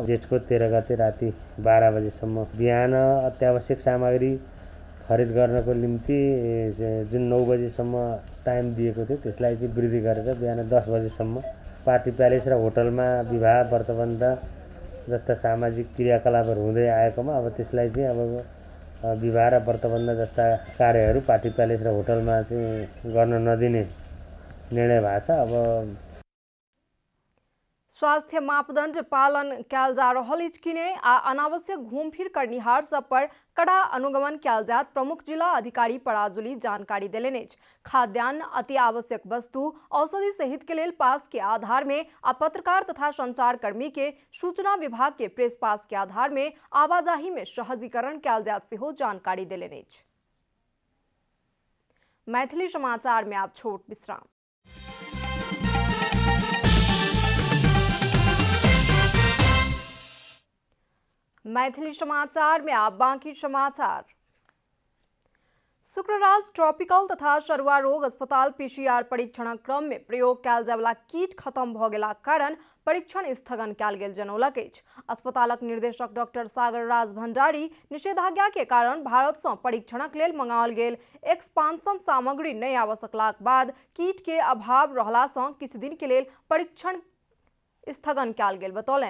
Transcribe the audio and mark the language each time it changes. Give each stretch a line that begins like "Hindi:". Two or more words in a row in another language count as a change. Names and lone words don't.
Nepali: जेठको 13 गते राति 12 बजेसम्म बिहान अत्यावश्यक सामग्री खरिद गर्नको निम्ति जुन 9 बजेसम्म टाइम दिएको थियो त्यसलाई चाहिँ वृद्धि गरेर बिहान 10 बजेसम्म पार्टी प्यालेस र होटलमा विवाह व्रतबन्ध जस्ता सामाजिक क्रियाकलापहरू हुँदै आएकोमा अब त्यसलाई चाहिँ अब विवाह र व्रतबन्ध जस्ता कार्यहरू पार्टी प्यालेस र होटलमा चाहिँ गर्न नदिने निर्णय भएको छ। अब
Maithili: स्वास्थ्य मापदंड पालन कयल जा रहल अछि कि नहि आ अनावश्यक घूमफिर करनिहार सब पर कड़ा अनुगमन कयल जायत प्रमुख जिला अधिकारी पराजुली जानकारी देलनि अछि। खाद्यान्न, अति आवश्यक वस्तु, औषधि सहित के लेल पास के आधार में आ पत्रकार तथा संचार कर्मी के सूचना विभाग के प्रेस पास के आधार में आवाजाही में सहजीकरण कयल जायत सेहो जानकारी देलनि अछि। मैथिली समाचार में आप छोट विश्राम। मैथिली समाचार में आप बाकी समाचार। शुक्रराज ट्रॉपिकल तथा सरुआ रोग अस्पताल पीसीआर परीक्षण क्रम में प्रयोग कयल जाय वाला कीट खत्म भ गेलाक कारण परीक्षण स्थगन कयल गेल जनौलक अछि। अस्पतालक निर्देशक डॉक्टर सागर राज भंडारी निषेधाज्ञा के कारण भारत सँ परीक्षणक लेल मंगाओल गेल एक्सपांसन सामग्री नहीं आबि सकलाक बाद कीट के अभाव रहला सँ किछु दिन के लेल परीक्षण स्थगन कयल गेल बतौलनि।